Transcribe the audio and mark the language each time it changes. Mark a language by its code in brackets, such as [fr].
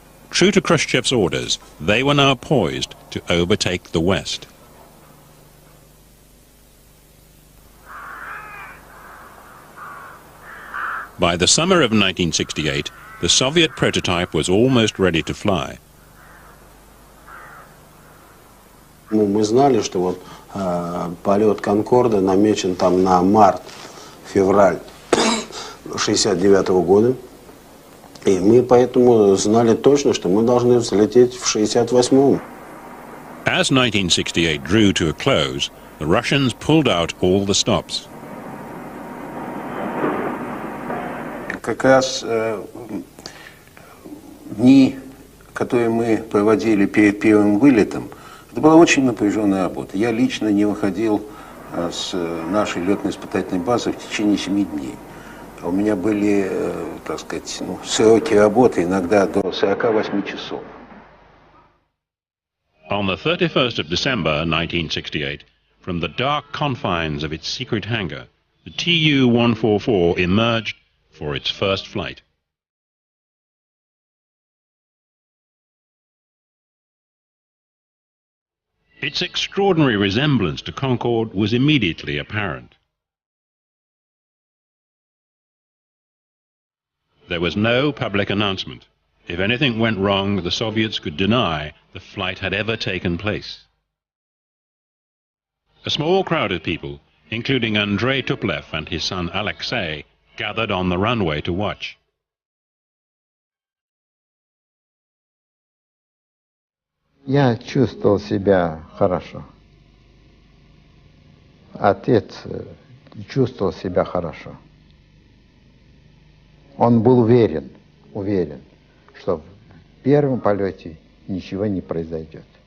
[en] True to Khrushchev's orders, they were now poised to overtake the West. By the summer of 1968, the Soviet prototype was almost ready to fly. [ru] Мы знали, что вот полет Конкорда намечен там на март-февраль 69-го года. И мы поэтому знали точно, что мы должны взлететь в 68-м. [en] As 1968 drew to a close, the Russians pulled out all the stops. [ru] Как раз дни, которые мы проводили перед первым вылетом, это была очень напряженная работа. Я лично не выходил с нашей летно-испытательной базы в течение 7 дней. У меня были, так сказать, сроки работы иногда до 48 часов. [en] On the 31st of December 1968, from the dark confines of its secret hangar, the Tu-144 emerged for its first flight. Its extraordinary resemblance to Concorde was immediately apparent. There was no public announcement. If anything went wrong, the Soviets could deny the flight had ever taken place. A small crowd of people, including Andrei Tupolev and his son Alexei, gathered on the runway to watch. [ru] Я чувствовал себя хорошо. Отец чувствовал себя хорошо. Он был уверен, что в первом полете ничего не произойдет.